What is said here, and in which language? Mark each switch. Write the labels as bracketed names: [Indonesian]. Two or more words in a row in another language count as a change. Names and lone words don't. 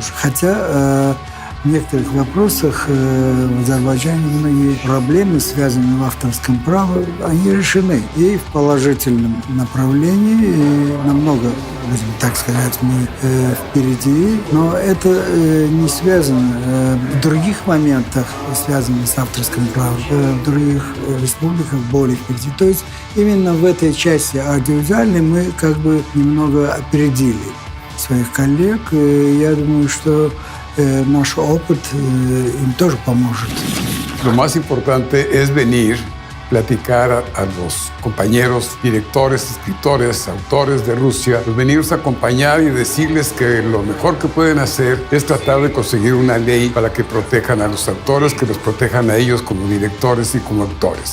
[Russian] Хотя в некоторых вопросах в Азербайджане многие проблемы, связанные в авторском праве, они решены и в положительном направлении, и намного, будем так сказать, мы впереди, но это не связано в других моментах, связанных с авторским правом, в других республиках более впереди. То есть именно в этой части аудиовизуальной мы как бы немного опередили своих коллег, и я думаю, что наш опыт им тоже поможет. [Spanish] Lo más importante es venir, platicar a los compañeros, directores, escritores, autores de Rusia, pues venirlos a acompañar y decirles que lo mejor que pueden hacer es tratar de conseguir una ley para que protejan a los autores, que los protejan a ellos como directores y como autores.